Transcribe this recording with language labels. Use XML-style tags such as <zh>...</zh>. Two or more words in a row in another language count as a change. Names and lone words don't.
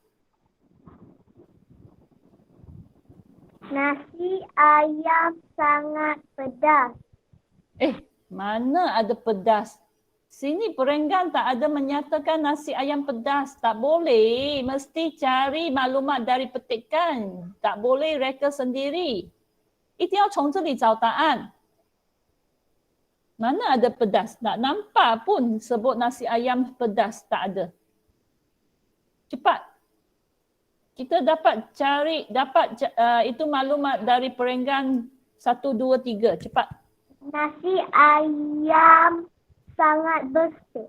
<ms>Nasi ayam sangat pedas. Mana ada pedas? Sini perenggan tak ada menyatakan nasi ayam pedas. Tak boleh. Mesti cari maklumat dari petikan. Tak boleh reka sendiri.</ms> <zh>一定要从这里找答案.</zh> <ms>Mana ada pedas? Tak nampak pun sebut nasi ayam pedas. Tak ada. Cepat. Kita dapat cari, itu maklumat dari perenggan 1, 2, 3. Cepat. Nasi ayam sangat bersih.</ms>